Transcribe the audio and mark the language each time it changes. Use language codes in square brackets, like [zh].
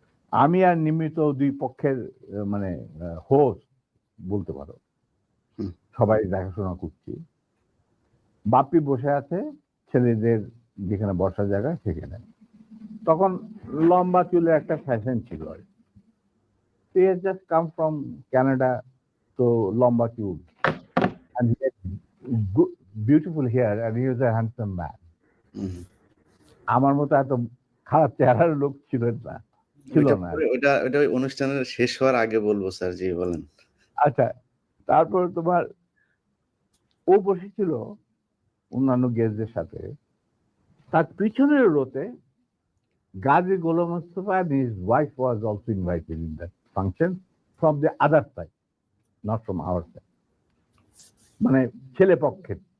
[bn] আমি আর নিমিত দুই পক্ষের মানে হোস্ট বলতে পারো, হুম, সবাই দেখাশোনা করছি। বাপ্পি বসে আছে ছেলেদের যেখানে বসার জায়গা সেখানে। তখন লম্বা চুলের একটা ফ্যাশন ছিল। [en] He has just come from Canada, [bn] তো লম্বা চুল, [en] and he had good, beautiful hair, and he was a handsome man. হুম। [bn] আমার মতো এত খারাপ চেহারার লোক ছিল ওইটা না। পরে ওইটা ওই অনুষ্ঠানের শেষ হওয়ার আগে বলব স্যার। জি বলেন। আচ্ছা, তারপর তোমার ও বসেছিল অন্যান্য গেস্টদের সাথে। তার পিছনের রোতে [en] Gazi Golam Mostafa and his wife was also invited in that function from the other side, not from our side, [bn] মানে ছেলে পক্ষের।